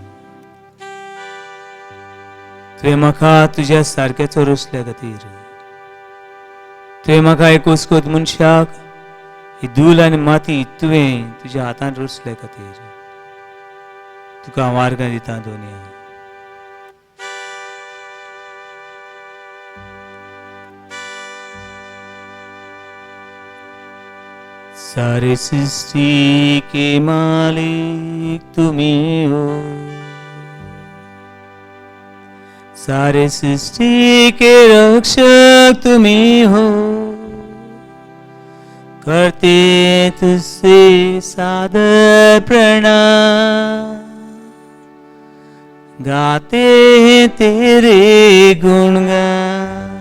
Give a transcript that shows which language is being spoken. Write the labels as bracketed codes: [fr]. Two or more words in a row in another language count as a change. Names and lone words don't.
[kok] तुवें म्हाका तुज्या सारक्याचो रोसल्या खातीर, तुवें म्हाका एक उसकोत मनशाक ही धूल आनी माती तुवें तुज्या हातान रोसल्या खातीर तुका हांव आर्गां दिता दोनया. [hi] सारे सृष्टि के मालिक तुम्ही हो, सारे सृष्टि के रक्षक तुम्ही हो, करते तुझसे सादर प्रणाम, गाते हैं तेरे गुणगान.